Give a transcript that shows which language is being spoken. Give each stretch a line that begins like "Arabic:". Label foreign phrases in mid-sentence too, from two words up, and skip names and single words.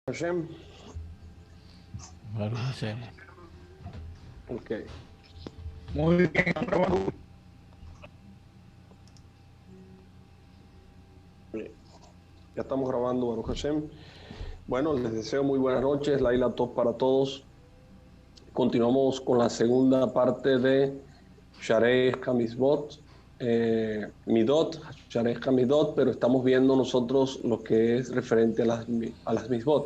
Spanish: Hashem.
Hebrew: ברוך השם.
Spanish: Ok. Muy bien, Bien. Ya estamos grabando,
Hebrew: ברוך השם.
Spanish: Bueno, les deseo muy buenas noches.
Hebrew: לילה טוב
Spanish: para todos. Continuamos con la segunda parte de Sharei HaMizvot, Midot, Sharei HaMidot, pero estamos viendo nosotros lo que es referente a las Mizvot.